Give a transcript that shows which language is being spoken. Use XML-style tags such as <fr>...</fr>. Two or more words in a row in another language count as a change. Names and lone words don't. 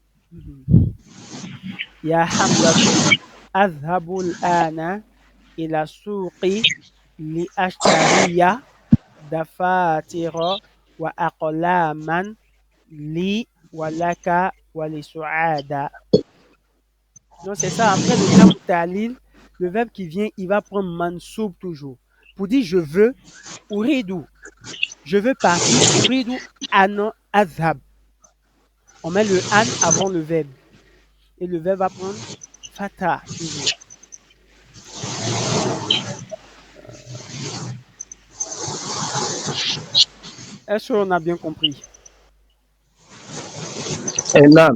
<ar>يا حمزة أذهب الآن إلى السوق لأشتري دفاتر وأقلاما لي ولك ولسعاد.</ar> <fr>Donc c'est ça. Après le verbe talil, le verbe qui vient, il va prendre mansoub toujours. Pour dire je veux, uridu, je veux partir,</fr> <ar>أريد أن أذهب.</ar> <fr>On met le an avant le verbe. Et le verbe va prendre fata toujours. Est-ce qu'on a bien compris?</fr> <ar>نعم.</ar>